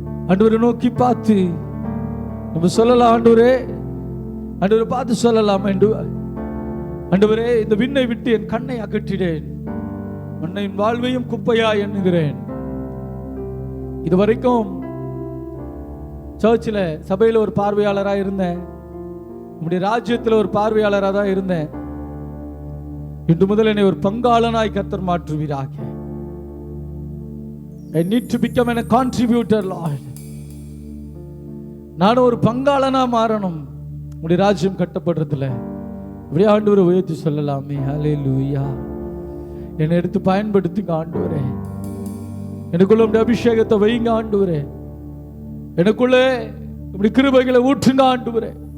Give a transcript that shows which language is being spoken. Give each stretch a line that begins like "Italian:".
Tamil: ஆண்டவரை நோக்கி பார்த்து நம்ம சொல்லலாம், ஆண்டவரே, ஆண்டவரை பார்த்து சொல்லலாம், ஆண்டவரே, இந்த விண்ணை விட்டு என் கண்ணை அகற்றிடேன், மண்ணின் வாழ்வையும் குப்பையா எண்ணுகிறேன். இதுவரைக்கும் சர்ச்சில் சபையில் ஒரு பார்வையாளராக இருந்தேன், நம்முடைய ராஜ்யத்தில் ஒரு பார்வையாளராக தான் இருந்தேன். இன்று முதல் என்னை ஒரு பங்காளனாய் கர்த்தர் மாற்றுவீராக.
English: I need to become a contributor, Lord.
Tamil: நான் ஒரு பங்காளனா மாறணும் உங்களுடைய ராஜ்யம் கட்டப்படுறதுல. அப்படியே ஆண்டவரை உயர்த்தி சொல்லலாமே. ஹல்லேலூயா. என்னை எடுத்து பயன்படுத்துங்க ஆண்டவரே. எனக்குள்ள உடைய அபிஷேகத்தை வைங்க ஆண்டவரே. எனக்குள்ளே இப்படி கிருபைகளை ஊற்றுங்க ஆண்டவரே.